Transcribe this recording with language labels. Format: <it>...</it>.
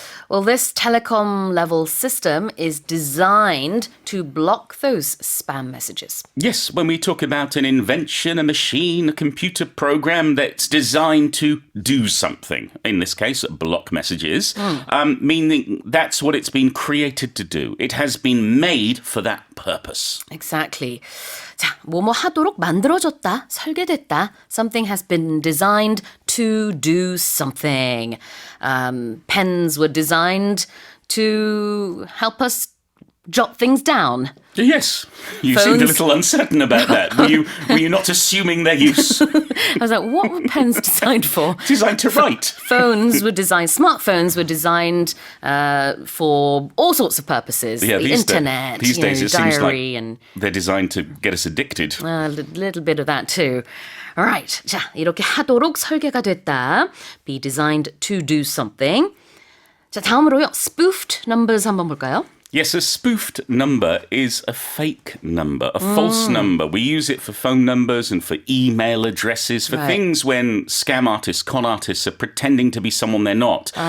<en>Well, this telecom level system is designed to block those spam messages. Yes, when we talk about an invention, a machine, a computer program that's designed to do something, in this case, block messages, meaning that's what it's been created to do. It has been made for that purpose. Exactly.</en> <ko>자, 뭐뭐 하도록 만들어졌다, 설계됐다.</ko> <en>Something has been designed to do something. Pens were designed to help us jot things down. Yes, you seemed a Phones. little uncertain about that. Were you not assuming their use? I was like, what were pens designed for? Designed to write. Smartphones were designed for all sorts of purposes. Yeah, the internet, these days it seems diary, like and they're designed to get us addicted. a little bit of that too. Alright,</en> <ko>자, 이렇게 하도록 설계가 됐다.</ko> <en>Be designed to do something.</en> <ko>자, 다음으로요. Spoofed numbers 한번 볼까요?</ko> <en>Yes, a spoofed number is a fake number, a false number. We use it for phone numbers and for email addresses, for Right. things when scam artists, con artists are pretending to be someone they're not.</en>